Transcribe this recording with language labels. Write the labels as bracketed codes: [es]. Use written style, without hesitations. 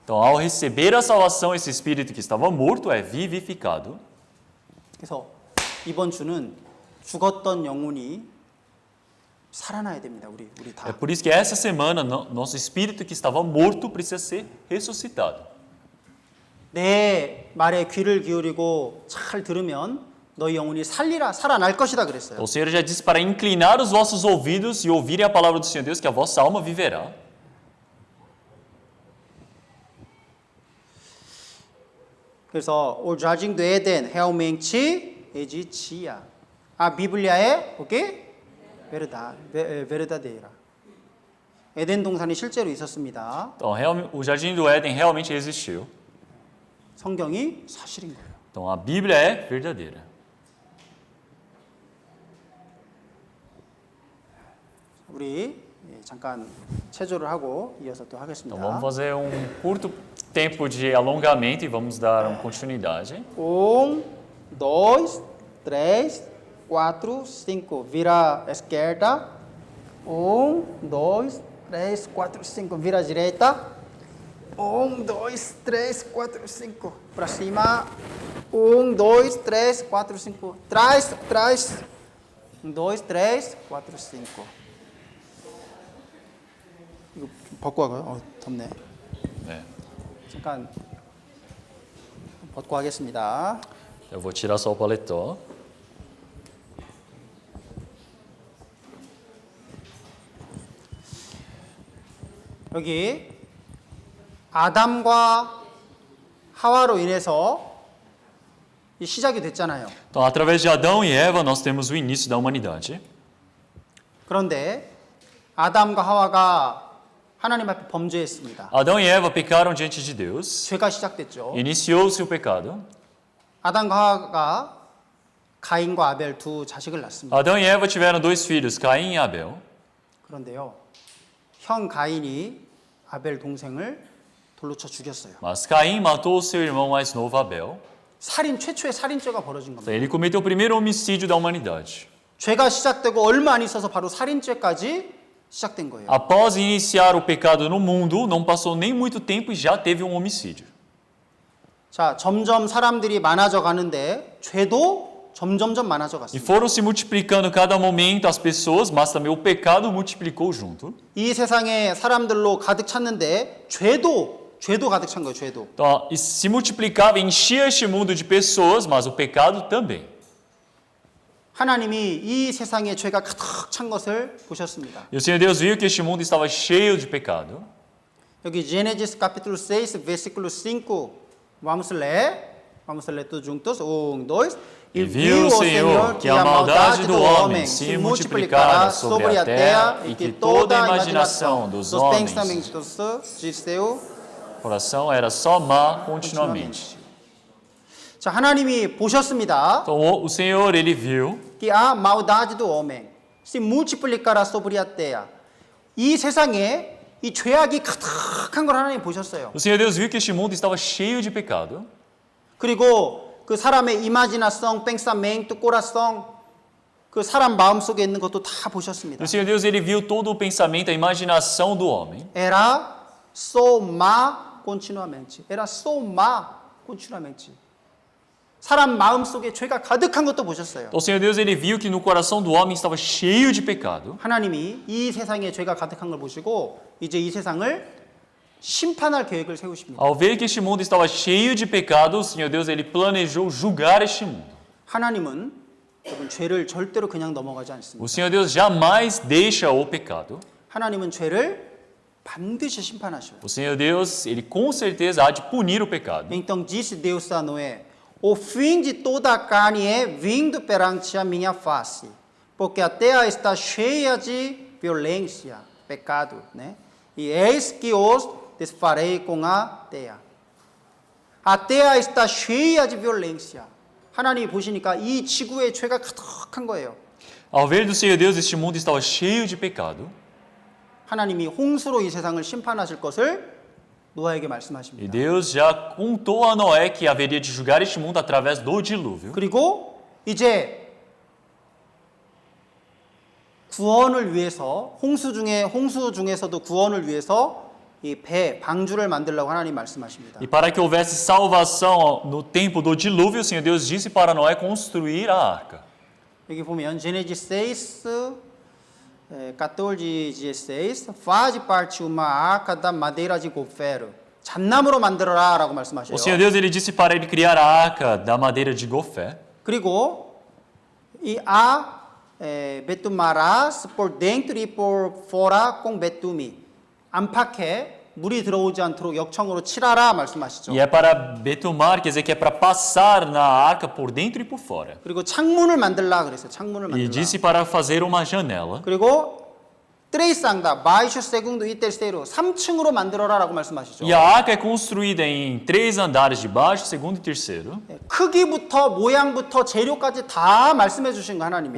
[pt] Então, ao receber a salvação, esse espírito que estava morto é vivificado. [ko] 그래서 이번 주는 죽었던 영혼이 살아나야 됩니다. 우리 [pt] É [ko] 다. [pt] por isso que essa semana, nosso espírito que estava morto precisa ser ressuscitado. [ko] 내 말에 귀를 기울이고 잘 들으면 너희 영혼이 살아날 것이다 그랬어요. [pt] Então, o Senhor já disse para inclinar os vossos ouvidos e ouvirem a palavra do Senhor Deus, que a vossa alma viverá. [ko] 그래서 [pt] o jardim do Éden realmente existia. A Bíblia é o quê? verdadeira. [ko] 에덴 동산이 실제로 있었습니다. [pt] Então, o jardim do Éden realmente existiu. [ko] 성경이 사실인 거예요. [pt] Então, a Bíblia é verdadeira. [ko] 우리 잠깐 체조를 하고 이어서 또 하겠습니다. [pt] Então, vamos fazer curto tempo de alongamento e vamos dar continuidade. 1, 2, 3, 4, 5. Vira à esquerda. 1, 2, 3, 4, 5. Vira à direita. dois, três, quatro, cinco. Para cima. 1, 2, 3, 4, 5. Trás, trás. 1, 2, 3, 4, 5. [ko] 이거 벗고 가요? 덥네. 네. 잠깐 벗고 하겠습니다. [pt] Eu vou tirar só o paletó. [ko] 여기 아담과 하와로 인해서 이 시작이 됐잖아요. [pt] Então, através de Adão e Eva, nós temos o início da humanidade. [ko] 그런데 아담과 하와가 하나님 앞에 범죄했습니다. [pt] Adão e Eva pecaram diante de Deus. [ko] 죄가 시작됐죠. [pt] Iniciou-se o pecado. [ko] 아담과 하와가 가인과 아벨 두 자식을 낳습니다. [pt] Adão e Eva tiveram dois filhos, Caim e Abel. [ko] 그런데요, 형 가인이 아벨 동생을 돌로 쳐 죽였어요. [pt] Mas Caim matou o seu irmão mais novo, Abel. [ko] 최초의 살인죄가 벌어진 [pt] Então, [ko] 겁니다. [pt] ele cometeu o primeiro homicídio da humanidade. [ko] 죄가 시작되고 얼마 안 있어서 바로 살인죄까지 시작된 거예요. [pt] Após iniciar o pecado no mundo, não passou nem muito tempo e já teve um homicídio. [ko] 자, 점점 사람들이 많아져 가는데 죄도 점점점 많아져 [pt] E [ko] 갔습니다. [pt] foram se multiplicando cada momento as pessoas, mas também o pecado multiplicou junto. [ko] 이 세상에 사람들로 가득 찼는데 죄도 가득 찬 거예요. 죄도. [pt] Então, e se multiplicava, enchia este mundo de pessoas, mas o pecado também. [ko] 하나님이 이 세상에 죄가 가득 찬 것을 보셨습니다. [pt] E o Senhor Deus viu que este mundo estava cheio de pecado. [ko] 여기 [pt] Gênesis capítulo 6, versículo 5. Vamos ler todos juntos. 1, 2. E viu o Senhor que a maldade do homem se multiplicara sobre a terra e que toda a imaginação dos homens, pensamentos de seu coração era só má continuamente. [ko] 자, 하나님이 보셨습니다. [pt] Então, o Senhor, ele viu que a maldade do homem se multiplicará sobre a terra. [ko] 이 세상에 이 죄악이 가득한 걸 하나님 보셨어요. [pt] O Senhor Deus viu que este mundo estava cheio de pecado. [ko] 그리고 그 사람의 [pt] imaginação, pensamento, coração, [ko] 그 사람 마음 속에 있는 것도 다 보셨습니다. [pt] O Senhor Deus, ele viu todo o pensamento, a imaginação do homem. Era so má continuamente. Era so má continuamente. [ko] 사람 마음 속에 죄가 가득한 것도 보셨어요. [pt] Então, o Senhor Deus, ele viu que no coração do homem estava cheio de pecado. [ko] 하나님이 이 세상에 죄가 가득한 걸 보시고 이제 이 세상을 심판할 계획을 세우십니다. [pt] Ao ver que este mundo estava cheio de pecado, o Senhor Deus, ele planejou julgar este mundo. [ko] 하나님은 여러분 죄를 절대로 그냥 넘어가지 않습니다. [pt] O Senhor Deus jamais deixa o pecado. [ko] 하나님은 죄를 반드시 심판하셔요. [pt] O Senhor Deus, ele com certeza há de punir o pecado. Então disse Deus a Noé: O fim de toda a carne é vindo perante a minha face, porque a terra está cheia de violência, pecado, né? E eis que os desfarei com a terra. A terra está cheia de violência. [ko] 하나님이 보시니까 이 지구에 죄가 가득한 거예요. [pt] Ao ver do Senhor Deus, este mundo estava cheio de pecado. [ko] 하나님이 홍수로 이 세상을 심판하실 것을 노아에게 [pt] E [ko] 말씀하십니다. [pt] Deus já contou a Noé que haveria de julgar este mundo através do dilúvio. [ko] 그리고 이제 구원을 위해서 홍수 중에서도 구원을 위해서 이 배 방주를 만들려고 하나님 말씀하십니다. [pt] E para que houvesse salvação no tempo do dilúvio, o Senhor Deus disse para Noé construir a arca. [ko] 여기 보면 [pt] Gênesis 6, 14 e 16, faz parte uma arca da madeira de gofero. [ko] 잣나무로 만들어라라고 말씀하셔요. [pt] O Senhor Deus, ele disse para ele criar a arca da madeira de gofé. [ko] 그리고 이 [pt] betumarás por dentro e por fora com betume. [ko] 안팎에 물이 들어오지 않도록 역청으로 칠하라 말씀하시죠. [pt] E é para betumar, quer dizer que é para passar na arca por dentro e por fora. [ko] 그리고 창문을 만들라 그랬어요. 창문을 [pt] E [ko] 만들라. [pt] disse para fazer uma janela. [ko] 그리고 [pt] três anda, baixo, segundo e terceiro. [ko] 3층으로 만들어라라고 말씀하시죠. [pt] E a arca é construída em 3 andares de baixo, segundo e terceiro. [ko] 크기부터 모양부터 재료까지 다 말씀해 주신 거 하나님이.